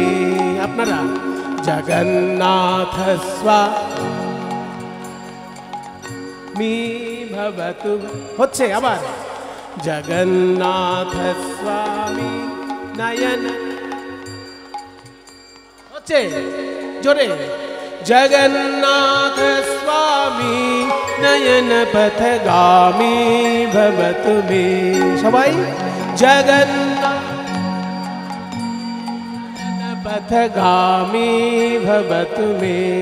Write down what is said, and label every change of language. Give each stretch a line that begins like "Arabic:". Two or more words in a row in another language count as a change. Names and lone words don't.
Bangla: আপনারা জগন্নাথ স্বামী ভবতু, হচ্ছে আবার জগন্নাথ স্বামী নয়ন, হচ্ছে জোরে,
Sanskrit: जगन्नाथ स्वामी नयन पथगामी भवतु मे। सबाई जगन्नाथ पथगामी भवतु मे।